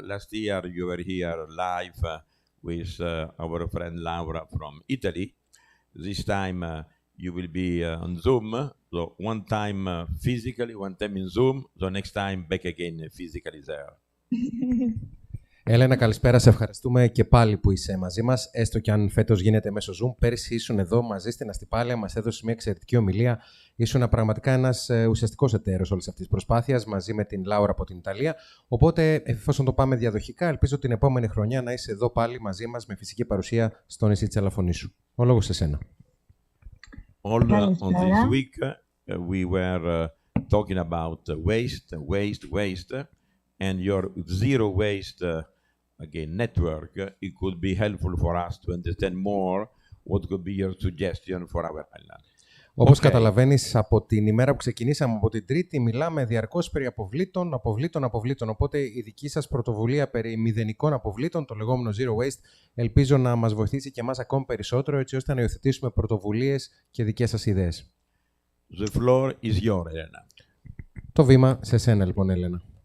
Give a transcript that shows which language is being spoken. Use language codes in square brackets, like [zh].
[en] Last year, you were here live with our friend Laura from Italy. This time, you will be on Zoom. So one time physically, one time in Zoom. So next time, back again physically there. [el] Έλενα, καλησπέρα. Σε ευχαριστούμε και πάλι που είσαι μαζί μας, έστω και αν φέτος γίνεται μέσω Zoom. Πέρσι ήσουν εδώ μαζί στην Αστυπάλαια, μας έδωσε μια εξαιρετική ομιλία. Ήσουν πραγματικά ένας ουσιαστικός εταίρος όλης αυτής της προσπάθειας, μαζί με την Λάουρα από την Ιταλία. Οπότε, εφόσον το πάμε διαδοχικά, ελπίζω την επόμενη χρονιά να είσαι εδώ πάλι μαζί μας με φυσική παρουσία στο νησί της Ελαφωνήσου. Ο λόγος σε σένα. [en] On this week, we were talking about waste, and your zero waste again network. It could be helpful for us to understand more what could be your suggestion for our island. [el] Όπως καταλαβαίνεις, από την ημέρα που ξεκινήσαμε από την Τρίτη, μιλάμε διαρκώς περί αποβλήτων. Οπότε η δική σας πρωτοβουλία περί μηδενικών αποβλήτων, το λεγόμενο Zero Waste, ελπίζω να μας βοηθήσει και εμάς ακόμη περισσότερο, έτσι ώστε να υιοθετήσουμε πρωτοβουλίες και δικές σας ιδέες. [en] The floor is yours, Elena. [el] Το βήμα σε σένα, λοιπόν, Έλενα.